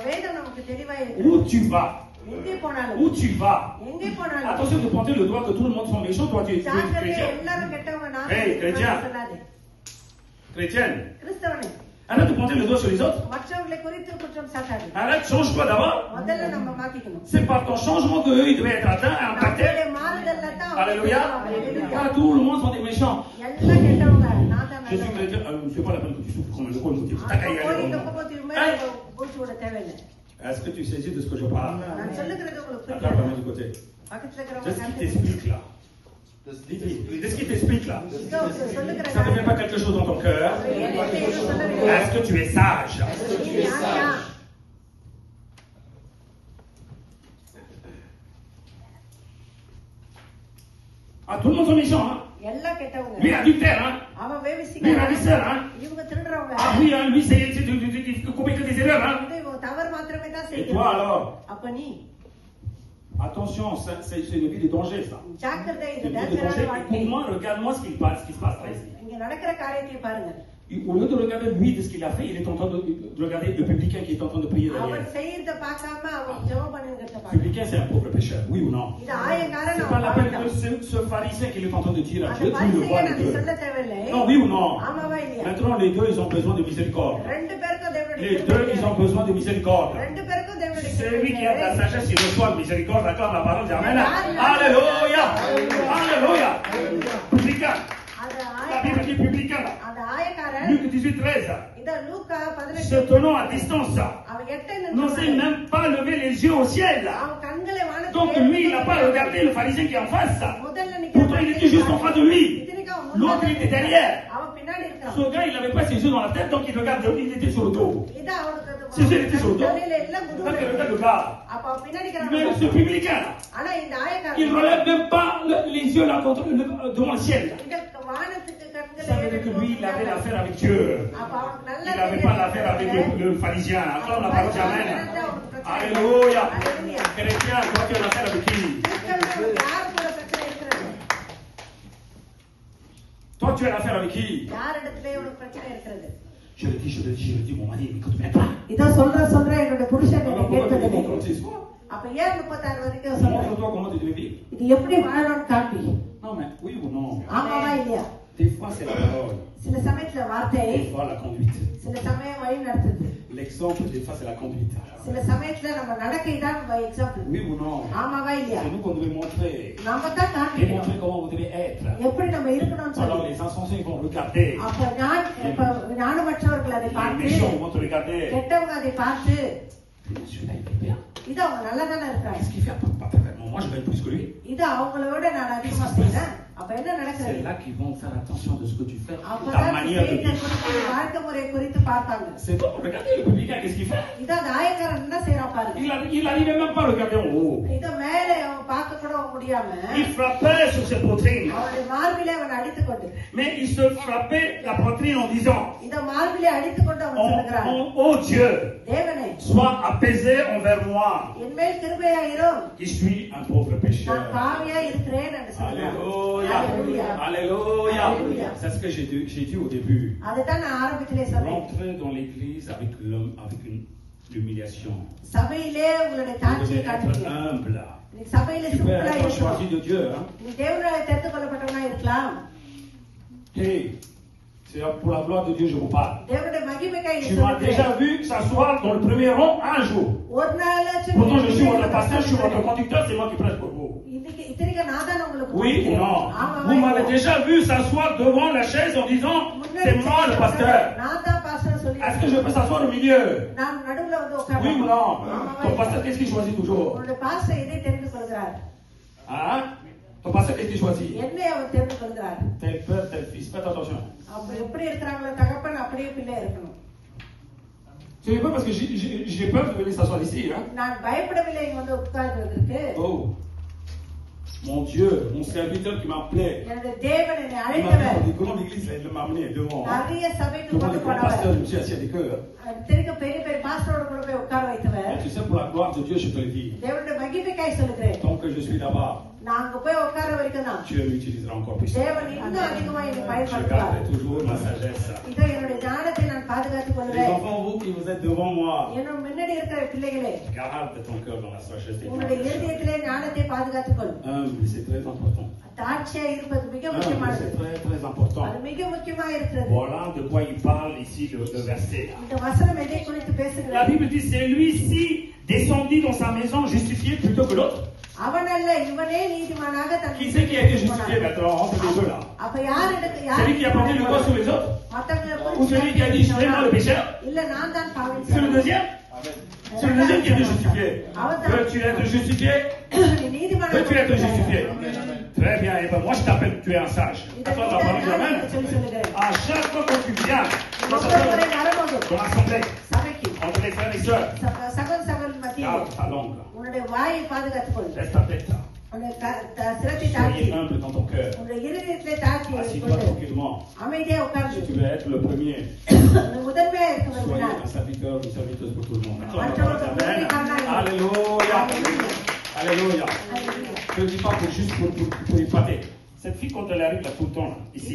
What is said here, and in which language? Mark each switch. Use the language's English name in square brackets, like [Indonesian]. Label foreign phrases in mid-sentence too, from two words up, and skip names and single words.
[Tamil] அப்ப வேதம் நமக்கு தெளிவாய் இருக்கு. [French] Où tu vas, [Tamil] எங்கே போனாலும் [French] Où tu vas? [Tamil] எங்கே போனாலும் [French] Attention de pointer le doigt que tout le monde sont méchants, toi tu es [Tamil] ஜாக்கிரதை, [French] chrétien. [Tamil] எல்லாரும் கெட்டவங்க நான் [French] Hey, chrétien. [Tamil] சொல்லாதே. [French] Chrétienne. [Tamil] கிறிஸ்தவனே [French] Arrête de pointer le doigt sur les autres. [Tamil] மற்றவங்களை குறித்து குற்றம் சாட்டாதே. [French] Arrête, change-toi d'abord. [Tamil] முதல்ல நம்ம மாத்திக்கணும். [French] C'est par ton changement que eux, ils devaient être atteints, impactés. [Tamil] நம்மளுடைய மாறுதல்ல தான் [French] Alléluia. Alléluia. Pas tout le monde sont des méchants. [Tamil] எல்லாம் கெட்டவங்க நான் தான் [French] Je suis [Tamil] நல்லவன். [French] chrétien, c'est pas la peine que tu souffres comme le con, tu [Tamil] அப்ப போய் இந்த பக்கத்து மேல போச்சு விட தேவையில்லை. [French] Est-ce que tu saisis de ce que je parle? [Tamil] நான் சொல்லுகிறது உங்களுக்கு [French] Attends, [Tamil] புரியுதா? [French] vraiment du côté. [Tamil] பக்கத்துல [French] Qu'est-ce qui [Tamil] இருக்கிறவங்க [French] t'explique là? Qu'est-ce qui t'explique là? [Tamil] சொல்லுகிறது [French] Ça ne fait pas quelque chose dans ton cœur? Est-ce que tu es sage? Ah, tout le monde sont méchants, hein? [Tamil] எல்லாம் கெட்டவங்க. [French] Lui adultère, hein? [Tamil] அவன் [French] Lui [Tamil] வேவிசிக்கிறான். [French] ravisseur, hein? [Tamil] இவங்க திருடுறவங்க. [French] Ah oui, hein, lui c'est commet que des erreurs, hein? [Tamil] இவங்க தவறு மாத்திரமே தான் [French] Et [Tamil] செய்யணும். [French] toi alors? [Tamil] அப்ப நீ [French] Attention, c'est une vie de danger, ça. [Tamil] ஜாக்கிரதை, [French] C'est [Tamil] இது [French] une vie de [Tamil] டேஞ்சரான [French] danger. [Tamil] வாழ்க்கை. [French] Écoute-moi, regarde-moi ce qui se passe là ici. [Tamil] இங்க நடக்கிற காரியத்தை பாருங்க. [French] Au lieu de regarder lui de ce qu'il a fait, il est en train de regarder le publicain qui est en train de prier [Tamil] அவன் [French] derrière. [Tamil] செய்யறத பார்க்காம அவன் ஜெபம் பண்ணிக்கிறத [French] Le [Tamil] பாருங்க. [French] publicain, c'est un pauvre pécheur, oui ou non? [Tamil] இது ஆயக்காரன் [French] C'est pas la peine [Tamil] அவன் [French] que ce pharisien qu'il est en train de dire à [Tamil] அந்த [French] Dieu, tu le [Tamil] பரிசேயன் [French] vois les [Tamil] அது [French] deux. [Tamil] சொல்ல தேவையில்லை. [French] Non, oui ou non? [Tamil] ஆமாவா இல்லையா? [French] Maintenant, les deux, ils ont besoin de miséricorde. [Tamil] ரெண்டு பேருக்கும் தேவனுடைய [French] Les deux, ils ont besoin de miséricorde. [Tamil] ரெண்டு பேருக்கும் தேவனுடைய [French] Celui qui a de la sagesse, il reçoit la miséricorde, acclame la parole, dit Amen. Alléluia! Alléluia! Publicain. [Tamil] அந்த [French] La Bible dit publicain là. [Tamil] அந்த ஆயக்காரன் [French] Luc 18, 13. [Tamil] இத லூக்கா 18 [French] Se tenant à distance, [Tamil] அவன் எட்ட [French] n'osait même pas lever les yeux au ciel. [Tamil] அவன் கண்களை [French] Donc [Tamil] வானத்துக்கு [French] lui, il n'a pas regardé le pharisien qui est en face. [Tamil] முதல்ல [French] Pourtant, il était juste en face de lui. L'autre, il était derrière. [Tamil] அவன் பின்னாடி இருக்கான். [French] Ce gars, il n'avait pas ses yeux dans la tête, donc il regarde, il était sur le dos. [Tamil] இத அவனுக்கு [French] C'est ça, il était sur le dos. [Tamil] தலையில எல்லாம் [French] Donc [Tamil] முதுகுல [French] il regarde le gars. [Tamil] அப்ப அவன் பின்னாடி [French] Mais ce [Tamil] இருக்கான். [French] publicain, là, [Tamil] ஆனா இந்த [French] il ne [Tamil] ஆயக்காரன் [French] relève même pas les yeux là devant le ciel. [Tamil] இந்த வானத்துக்கு கண்களை [French] Ça veut dire que lui, il avait l'affaire avec Dieu. [Tamil] அப்ப அவனுக்கு [French] Il [Tamil] நல்லா [French] n'avait pas l'affaire avec le pharisien. Acclame la parole, Amen. Alléluia. Chrétien, toi, tu as l'affaire avec qui? [Tamil] யார் கூட பிரச்சனை இருக்கிறது? [French] Toi, tu as l'affaire avec qui? [Tamil] யார் இடத்துல உனக்கு பிரச்சனை இருக்கிறது? [French] Je le dis, mon mari, mais écoute, pas. [Tamil] இத சொல்ற என்னோட புருஷன் [French] Alors [Tamil] என்னை [French] pourquoi tu [Tamil] கேட்பதில்லை. [French] me montres ces soirs? [Tamil] அப்ப ஏன் 36 வரைக்கும் சொல்றேன்? [French] Montre-toi comment tu devais vivre. [Tamil] இது எப்படி வாழணும்னு காட்டி. [French] Non, mais oui ou non? [Tamil] ஆமாவா இல்லையா? [French] Des fois, c'est la parole. [Tamil] சில சமயத்துல வார்த்தை, [French] Des fois, la conduite. [Tamil] சில சமயம் வழி நடத்துது. [French] L'exemple, des fois, c'est la conduite. [Tamil] சில சமயத்துல நம்ம நடக்கை தான் எக்ஸாம்பிள். [French] Oui ou non? [Tamil] ஆமாவா இல்லையா? [French] C'est nous qu'on devait montrer. [Tamil] நம்ம தான் [French] Et [Tamil] காட்டணும். [French] montrer comment vous devez être. [Tamil] எப்படி நம்ம இருக்கணும்னு [French] Alors, [Tamil] சொல்லி. [French] les insensés vont regarder. [Tamil] அப்ப ஞானமற்றவர்கள் அதை [French] Les [Tamil] பார்த்து, [French] méchants vont te regarder. [Tamil] கெட்டவங்க அதை பார்த்து, [French] Celui-là, il est bien. இது அவங்க நல்லா தானே இருக்காங்க. Qu'est-ce qu'il fait? Pas vraiment. Moi, je gagne plus que lui. [Tamil] இது அவங்களோட நான் அதிகமா செய்யறேன். அப்ப என்ன [French] C'est [Tamil] நடக்குது? [French] là qu'ils vont faire attention de ce que tu fais. Ta [Tamil] அப்பதான் [French] manière de [Tamil] செய்த [French] vivre. [Tamil] குறித்து, வாழ்க்கை முறை குறித்து பார்ப்பாங்க. [French] C'est bon. Regardez le publicain, qu'est-ce qu'il fait? [Tamil] இத அந்த ஆயக்காரன் என்ன செய்யறான் பாருங்க. [French] Il n'arrivait même pas à regarder en haut. [Tamil] இத மேலே அவன் பார்க்க கூட முடியாம [French] Il frappait sur ses poitrines. [Tamil] அவனுடைய மார்பிலே அவன் அடித்துக் கொண்டு, [French] Mais il se frappait la poitrine en disant [Tamil] இத மார்பிலே அடித்துக் கொண்டு அவன் சொல்லுகிறான், [French] Oh Dieu, [Tamil] தேவனே [French] sois apaisé envers moi, [Tamil] என் மேல் கிருபையாயிரும், [French] qui suis un pauvre pécheur. [Tamil] நான் பாவியா இருக்கிறேன் என்று சொல்லுகிறான். [French] Alléluia. Alléluia. Alléluia. Alléluia. C'est ce que j'ai dit au début. [Tamil] அதுதான் நான் ஆரம்பத்திலே சொன்னேன். [French] Rentrez dans l'église avec l'humiliation. [Tamil] சபையிலே உங்களுடைய [French] Vous [Tamil] தாட்சியை [French] devez être [Tamil] காட்டுவீங்க. [French] humble. [Tamil] நீ சபையில [French] Tu peux [Tamil] சிம்பிளா [French] être un [Tamil] இருக்கணும். [French] choisi de Dieu. Hein? [Tamil] நீ தேவனால தெரிந்து கொள்ளப்பட்டவனா இருக்கலாம். [French] Hey, c'est pour la gloire de Dieu je vous parle. [Tamil] தேவனுடைய மகிமைக்காக [French] Tu m'as déjà vu s'asseoir dans le premier rang un jour. [Tamil] ஒரு நாளாச்சும் [French] Pourtant je suis votre pasteur, je suis votre conducteur, c'est moi qui prêche pour vous. [Tamil] இன்னைக்கு இத்தனைக்கு நான் தான் உங்களுக்கு [French] Oui ou non? Vous m'avez déjà vu s'asseoir devant la chaise en disant c'est moi le pasteur. [Tamil] நான் தான் பாஸ்டர் சொல்லி. [French] Est-ce que je peux s'asseoir au milieu? [Tamil] நான் நடுவுல வந்து [French] Oui [Tamil] உட்கார்றேன். [French] ou non? Ton pasteur, qu'est-ce qu'il choisit toujours? [Tamil] உங்களுடைய பாஸ்டர் இதை தெரிந்து கொள்கிறார். [French] Hein? Ton pasteur, qu'est-ce qu'il choisit? [Tamil] என்னை அவர் தெரிந்து கொள்கிறார். [French] Tel père, tel fils. Faites attention. [Tamil] அப்ப எப்படி இருக்கிறாங்களோ தகப்பன் அப்படியே பிள்ளை இருக்கணும். [French] Ce n'est pas parce que j'ai peur de venir s'asseoir ici. Hein? [Tamil] நான் பயப்படவில்லை இங்க வந்து உட்கார்றதுக்கு. [French] Oh, mon Dieu, mon serviteur qui m'appelait. [Tamil] என்னுடைய தேவன் என்னை [French] Il m'a [Tamil] அழைத்தவர். [French] dit, comment l'église, là, il m'a amené devant. Hein? [Tamil] நிறைய சபைக்கு [French] Devant [Tamil] கொண்டு [French] les grands [Tamil] போனவர். [French] pasteurs, je me suis assis avec eux. [Tamil] இத்தனைக்கு பெரிய பெரிய பாஸ்டரோட கூட போய் உட்கார வைத்தவர். [French] Et tu sais, pour la gloire de Dieu, je te le dis. [Tamil] தேவனுடைய மகிமைக்காய் சொல்லுகிறேன். [French] Tant que je suis là-bas, [Tamil] நான் அங்க போய் உட்கார வரைக்கும் தான் [French] Dieu m'utilisera encore plus. [Tamil] தேவன் இன்னும் அதிகமா என்னை [French] Je [Tamil] பயன்படுத்துவார். [French] garderai toujours ma sagesse. [Tamil] இதோ என்னுடைய ஞானத்தை நான் பாதுகாத்துக் [French] Les [Tamil] கொள்வேன். [French] enfants, vous qui vous êtes devant moi, [Tamil] என்னோட முன்னாடி இருக்கிற பிள்ளைகளே, [French] garde ton cœur dans la sagesse des [Tamil] உன்னுடைய [French] parents. [Tamil] இருதயத்திலே ஞானத்தை பாதுகாத்துக் கொள். [French] Humble, c'est très important. [Tamil] தாட்சியா இருப்பது மிக [French] Humble, [Tamil] முக்கியமானது. [French] c'est très très important. [Tamil] அது மிக முக்கியமா இருக்கிறது. [French] Voilà de quoi il parle ici, le verset. [Tamil] இந்த வசனம் எதை குறித்து [French] La [Tamil] பேசுகிறது? [French] Bible dit, c'est lui-ci descendu dans sa maison justifié plutôt que l'autre. [Tamil] அவன் அல்ல, இவனே நீதிமானாக தன் [French] Qui c'est qui a été justifié maintenant entre les deux là? [Tamil] அப்ப யார் எனக்கு [French] Celui qui a porté le doigt sur les autres? [Tamil] மத்தவங்களை [French] Ou celui qui a dit, je suis vraiment le pécheur? [Tamil] இல்ல நான் தான் பாவம் [French] C'est le deuxième? C'est le deuxième qui a été justifié. Veux-tu être justifié? [Tamil] நீதிமான [French] Veux-tu être justifié? Très bien, et ben moi je t'appelle, tu es un sage. À toi la parole de la même. À chaque fois que tu viens dans l'assemblée, [Tamil] சபைக்கு [French] entre les frères et sœurs, [Tamil] சகோதர சகோதரி மத்தியில் [French] garde ta langue. [Tamil] உன்னுடைய வாயை பாதுகாத்துக் கொள். [French] Laisse ta tête là. [Tamil] உன்னுடைய சிரத்தை தாழ்த்தி [French] Soyez humble dans ton cœur. [Tamil] உன்னுடைய இருதயத்திலே தாழ்த்தி [French] Assis-toi [Tamil] கொண்டு [French] tranquillement. [Tamil] அமைதியா உட்கார்ந்து [French] Si tu veux être le premier, [Tamil] முதன்மையா இருக்க [French] soyez [Tamil] விரும்பினார் [French] un serviteur, une serviteuse pour tout le monde. Acclame la parole de la même. Alléluia. Alléluia. Je ne dis pas que juste pour épater. Cette fille, quand elle arrive là tout le temps, là, ici,